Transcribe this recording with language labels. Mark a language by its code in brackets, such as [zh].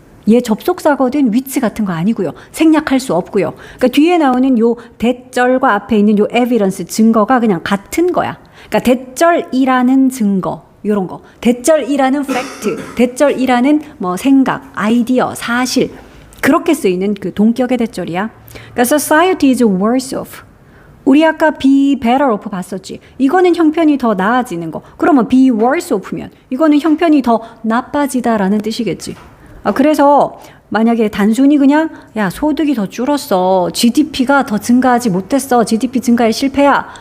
[ko] 얘 접속사거든 위치 같은 거 아니고요. 생략할 수 없고요. 그러니까 뒤에 나오는 요 대절과 앞에 있는 요 evidence 증거가 그냥 같은 거야. 그러니까 대절이라는 증거 이런 거. 대절이라는 팩트, 대절이라는 뭐 생각, 아이디어, 사실 그렇게 쓰이는 그 동격의 대절이야. 그러니까 [en] society is worse off. [ko] 우리 아까 [en] be better off [ko] 봤었지. 이거는 형편이 더 나아지는 거. 그러면 [en] be worse off [ko] 면 이거는 형편이 더 나빠지다라는 뜻이겠지. 그래서 만약에 단순히 그냥 야 소득이 더 줄었어. GDP가 더 증가하지 못했어. GDP 증가에 실패야.